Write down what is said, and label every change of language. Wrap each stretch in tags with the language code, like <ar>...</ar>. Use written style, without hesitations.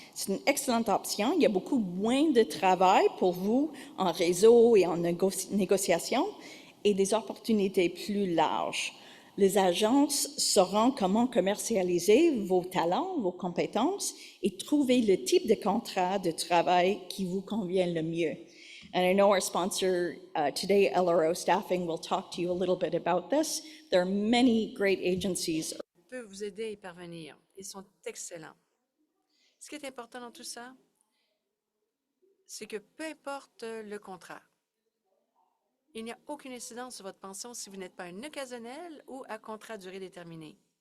<fr>C'est une excellente option. Il y a beaucoup moins de travail pour vous en réseau et en négociation et des opportunités plus larges. Les agences sauront comment commercialiser vos talents, vos compétences et trouver le type de contrat de travail qui vous convient le mieux.</fr> <en>And I know our sponsor today, LRO Staffing, will talk to you a little bit about this. There are many great agencies.</en> <fr>Peut vous aider à y parvenir. Ils sont excellents. Ce qui est important dans tout ça, c'est que peu importe le contrat, il n'y a aucune incidence sur votre pension si vous n'êtes pas un occasionnel ou à contrat à durée déterminée.</fr>